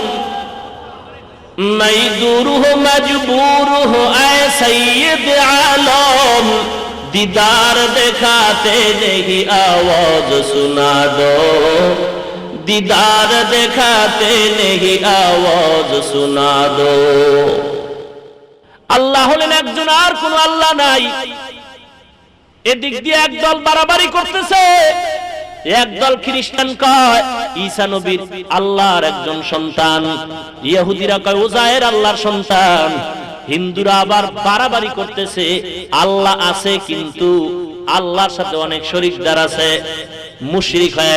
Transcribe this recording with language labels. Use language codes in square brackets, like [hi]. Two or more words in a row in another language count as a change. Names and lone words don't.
[ur] میں دور ہوں مجبور ہوں اے سید عالم دیدار دکھاتے نہیں آواز سنا دو دیدار دکھاتے نہیں آواز سنا دو আল্লাহ [bn] হলেন একজন আর কোন আল্লাহ নাই এদিক দিয়ে একদল বাড়াবাড়ি করতেছে একদল খ্রিস্টান কয় ঈসা নবীর আল্লাহর একজন সন্তান ইহুদিরা কয় উজায়ের আল্লাহর সন্তান হিন্দুরা আবার বাড়াবাড়ি করতেছে আল্লাহ আছে কিন্তু আল্লাহর সাথে অনেক শরীকদার আছে মুশরিক হয়ে